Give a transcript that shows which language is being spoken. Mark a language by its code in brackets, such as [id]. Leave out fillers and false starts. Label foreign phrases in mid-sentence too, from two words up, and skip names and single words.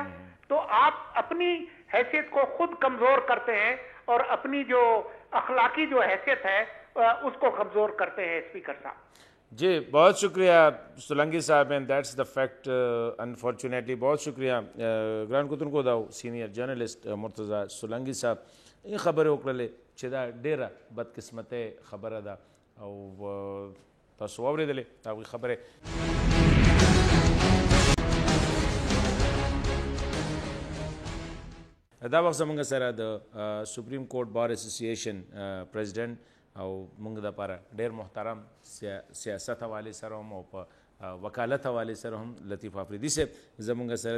[ur] تو آپ اپنی حیثیت کو خود کمزور کرتے ہیں اور اپنی جو اخلاقی جو حیثیت ہے اس کو کمزور کرتے ہیں اسپیکر صاحب. جی بہت شکریہ سولنگی صاحب, [en] and that's the fact unfortunately. [ur] بہت شکریہ [ps] گران کتن کو داو سینئر جرنلسٹ مرتضی سولنگی صاحب. یہ خبر وکړلې چې دا ډیره بدقسمته خبره ده او تاسو واورېدلې هغوی خبرې. دا وخت زموږ سره د سپریم کورټ بار اسوسییشن پریزیډنټ او موږ دپاره ډېر محترم سیاست حوالې سره هم او په وکالت حوالې سره هم لطیف افریدي صاحب زموږ سره دی.